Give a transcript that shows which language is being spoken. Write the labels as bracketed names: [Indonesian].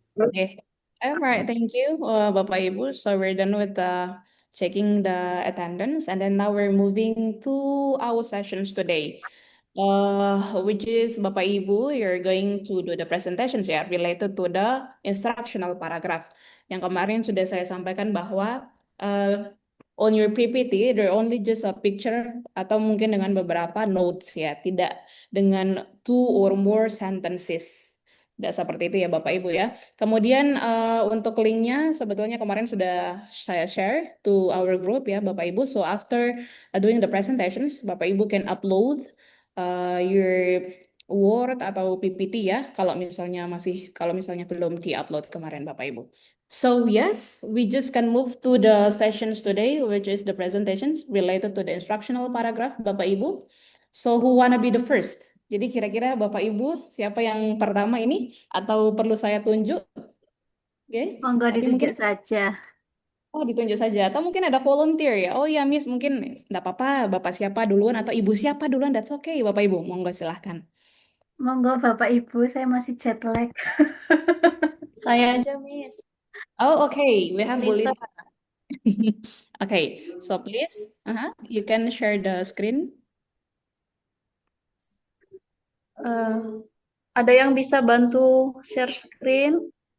[English] Okay. All right, thank you, Bapak Ibu. So we're done with checking the attendance, and then now we're moving to our sessions today. Which is Bapak Ibu, you're going to do the presentations ya related to the instructional paragraph. [Indonesian] Yang kemarin sudah saya sampaikan bahwa [English] on your PPT there only just a picture [Indonesian] atau mungkin dengan beberapa notes ya, tidak dengan [English] two or more sentences. [Indonesian] Tidak seperti itu ya Bapak Ibu ya. Kemudian untuk linknya sebetulnya kemarin sudah saya share [English] to our group [Indonesian] ya Bapak Ibu. [English] So after doing the presentations, Bapak Ibu can upload your Word atau PPT ya [Indonesian] kalau misalnya belum di-upload kemarin [English] Bapak Ibu. So yes, we just can move to the sessions today, which is the presentations related to the instructional paragraph Bapak Ibu. So who wanna be the first? [Indonesian] Jadi kira-kira Bapak Ibu siapa yang pertama ini atau perlu saya tunjuk? Oke, Monggo tapi ditunjuk mungkin saja. oh ditunjuk saja atau mungkin ada volunteer ya. Oh ya Miss mungkin enggak apa-apa Bapak siapa duluan atau Ibu siapa duluan, [English] that's okay [Indonesian] Bapak Ibu. Monggo silahkan. Monggo Bapak Ibu, saya masih jet lag. Saya aja, Miss. [English] Oh okay, we have Lita. Bulita. Okay, so please, you can share the screen. [Indonesian] Ada yang bisa bantu share screen?